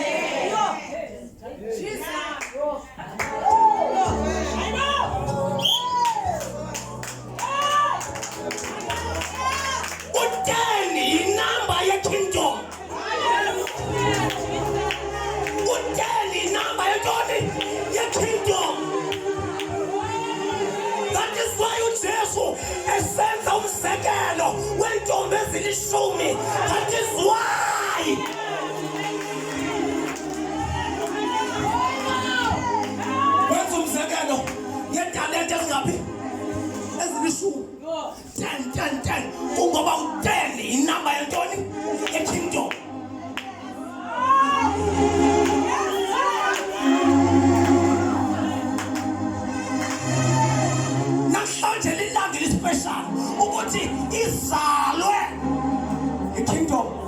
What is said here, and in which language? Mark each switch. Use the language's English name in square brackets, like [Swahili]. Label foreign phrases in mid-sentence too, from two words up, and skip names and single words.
[Xhosa] U-10 yinamba ye-kingdom. U-10 yinamba yentoni? Ye-kingdom. [English] That is why [Xhosa] uJesu esenza umzekelo wentombi ezilishumi. [English] That is why. [Xhosa] Wenza umzekelo yetalente ezingaphi? Ezilishumi. 10. Kungoba u-10 inamba yentoni? Ye-kingdom. Namhlanje lilanga elispecial ukuthi izalwe i-kingdom.